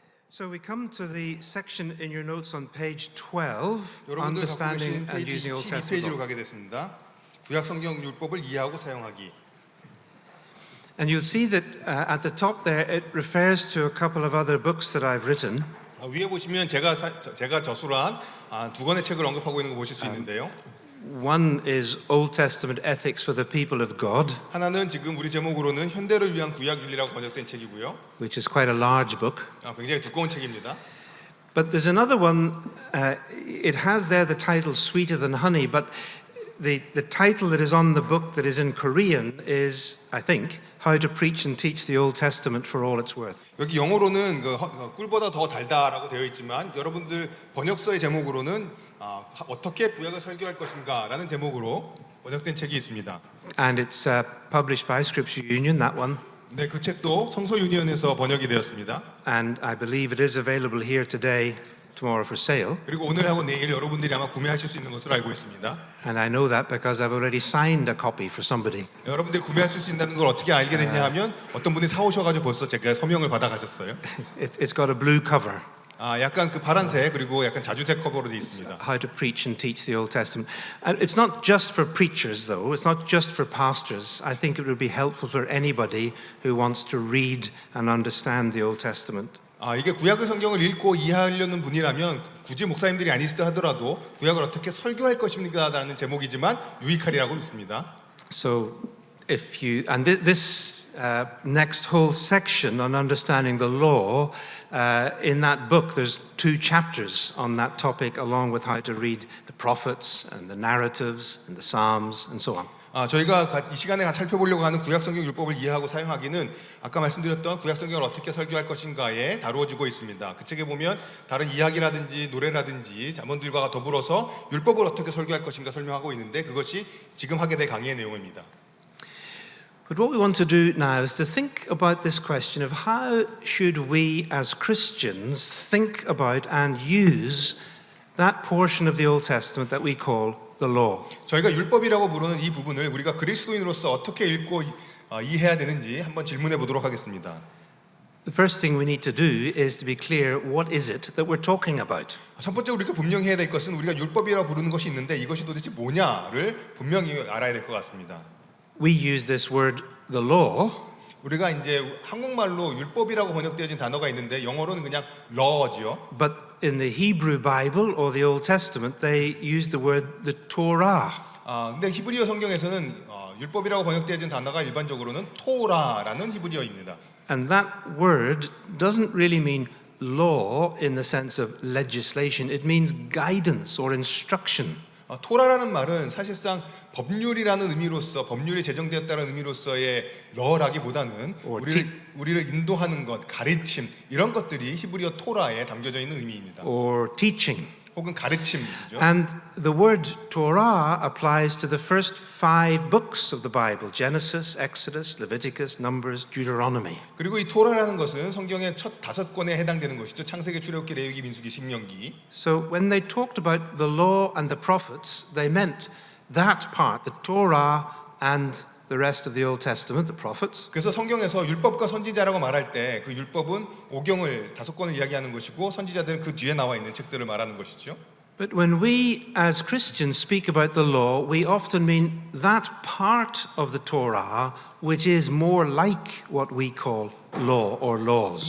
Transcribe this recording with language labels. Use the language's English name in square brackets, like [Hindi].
[English] So we come to the section in your notes on page 12, [Korean] 여러분들 갖고 [English] understanding [Korean] 계신 [English] and [Korean] 페이지 [English] using Old Testament [Korean] 12페이지로 [English] law. [Korean] 가게 됐습니다. 구약 성경 율법을 이해하고 사용하기. [English] And you'll see that at the top there it refers to a couple of other books that I've written. [Korean] 위에 보시면 제가 저술한 두 권의 책을 언급하고 있는 거 보실 수 있는데요. [English] One is Old Testament Ethics for the People of God, [Korean] 하나는 지금 우리 제목으로는 현대를 위한 구약윤리라고 번역된 책이고요. [English] which is quite a large book. [Korean] 굉장히 두꺼운 책입니다. [English] But there's another one, it has there the title Sweeter Than Honey, but the title that is on the book that is in Korean is, I think, How to Preach and Teach the Old Testament for All It's Worth. [Korean] 여기 영어로는 꿀보다 더 달다라고 되어 있지만 여러분들 번역서의 제목으로는 어떻게 구약을 설교할 것인가라는 제목으로 번역된 책이 있습니다. [English] And it's published by Scripture Union, that one. [Korean] 네, 그 책도 성서 유니언에서 번역이 되었습니다. [English] And I believe it is available here today, tomorrow for sale. [Korean] 그리고 오늘하고 내일 여러분들이 아마 구매하실 수 있는 것으로 알고 있습니다. [English] And I know that because I've already signed a copy for somebody. [Korean] 여러분들이 구매하실 수 있다는 걸 어떻게 알게 됐냐 하면 어떤 분이 사오셔가지고 벌써 제가 서명을 받아가셨어요. [English] It's got a blue cover. [Korean] 약간 그 파란색 그리고 약간 자주색 커버로 되어 있습니다. [English] How to Preach and Teach the Old Testament. And it's not just for preachers, though. It's not just for pastors. I think it would be helpful for anybody who wants to read and understand the Old Testament. [Korean] 이게 구약의 성경을 읽고 이해하려는 분이라면 굳이 목사님들이 아니시다 하더라도 구약을 어떻게 설교할 것입니까라는 제목이지만 유익하리라고 믿습니다. [English] So if you and this next whole section on understanding the law in that book there's 2 chapters on that topic along with how to read the prophets and the narratives and the psalms and so on. [Korean] 저희가 이 시간에 살펴보려고 하는 구약 성경 율법을 이해하고 사용하기는 아까 말씀드렸던 구약 성경을 어떻게 설교할 것인가에 다루어지고 있습니다. 그 책에 보면 다른 이야기라든지 노래라든지 자문들과 더불어서 율법을 어떻게 설교할 것인가 설명하고 있는데 그것이 지금 하게 될 강의의 내용입니다. [English] But what we want to do now is to think about this question of how should we as Christians think about and use that portion of the Old Testament that we call the law. [Korean] 저희가 율법이라고 부르는 이 부분을 우리가 그리스도인으로서 어떻게 읽고 이해해야 되는지 한번 질문해 보도록 하겠습니다. [English] The first thing we need to do is to be clear what is it that we're talking about. [Korean] 첫 번째 우리가 분명히 해야 될 것은 우리가 율법이라고 부르는 것이 있는데 이것이 도대체 뭐냐를 분명히 알아야 될 것 같습니다. [English] We use this word the law. [Korean] 우리가 이제 한국말로 율법이라고 번역되어진 단어가 있는데 영어로는 그냥 law지요. [English] But in the Hebrew Bible or the Old Testament, they use the word the Torah. [Korean] 근데 히브리어 성경에서는 율법이라고 번역되어진 단어가 일반적으로는 토라라는 히브리어입니다. [English] And that word doesn't really mean law in the sense of legislation. It means guidance or instruction. [Korean] 토라라는 말은 사실상 법률이라는 의미로서 법률이 제정되었다는 의미로서의 러라기보다는 우리를 인도하는 것, 가르침 이런 것들이 히브리어 토라에 담겨져 있는 의미입니다. [English] Or teaching. [Korean] 혹은 가르침이죠. [English] And the word Torah applies to the first 5 books of the Bible: Genesis, Exodus, Leviticus, Numbers, Deuteronomy. [Korean] 그리고 이 토라라는 것은 성경의 첫 5권에 해당되는 것이죠. 창세기, 출애굽기, 레위기, 민수기, 신명기. [English] So when they talked about the law and the prophets, they meant that part, the Torah and the rest of the Old Testament, the prophets. [Korean] 그래서 성경에서 율법과 선지자라고 말할 때 그 율법은 오경을 5권을 이야기하는 것이고 선지자들은 그 뒤에 나와 있는 책들을 말하는 것이죠. [English] But when we as Christians speak about the law, we often mean that part of the Torah which is more like what we call law or laws.